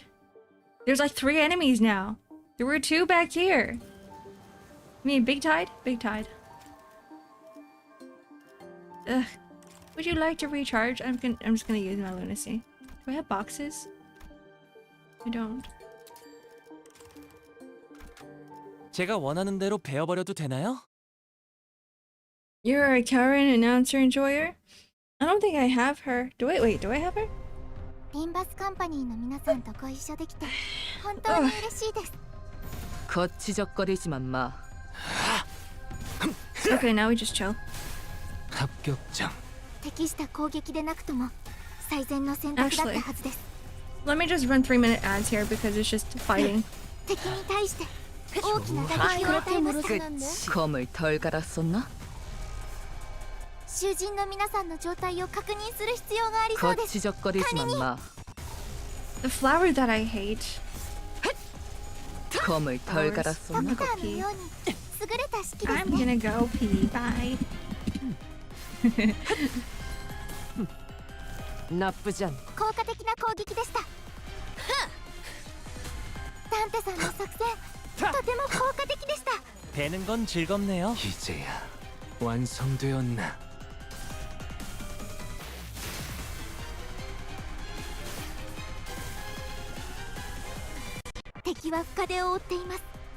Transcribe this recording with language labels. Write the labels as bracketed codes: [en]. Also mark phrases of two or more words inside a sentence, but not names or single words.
[en] There's like 3 enemies now. There were 2 back here. I mean, big tide? Big tide. Ugh. Would you like to recharge? I'm just gonna use my lunacy. Do I have boxes? I don't. [ko] 제가 원하는 대로 베어버려도 되나요? [en] You're a Karen announcer enjoyer? I don't think I have her. Do I? Wait, do I have her? [ja] Limbus 컴퍼니 の皆さんとご一緒できて本当に嬉しいです。 [ko] 거치적거리지만 마. [en] Okay, now we just chill. [ko] 합격장. [ja] 適した攻撃でなくとも最善の選択だったはずです。 [en] Let me just run 3-minute ads here because it's just fighting. [ja] 敵に対して大きな打撃を与えました [ko] 검을 덜 갈았었나? [ja] 囚人の皆さんの状態を確認する必要がありそうです。 [ko] 거치적거리지만 마. [en] The flower that I hate. [ko] 검을 덜 갈았었나? [ja] ドクターのように優れた式です [en] I'm [ja] ね。 [en] gonna go pee. Bye. [ko] 나쁘지 않. [ja] 効果的な攻撃でした。ダンテさんの作戦とても効果的でした。 [ko] 베는 건 즐겁네요. 이제야 완성되었나? [ja] 敵は深手を負っています。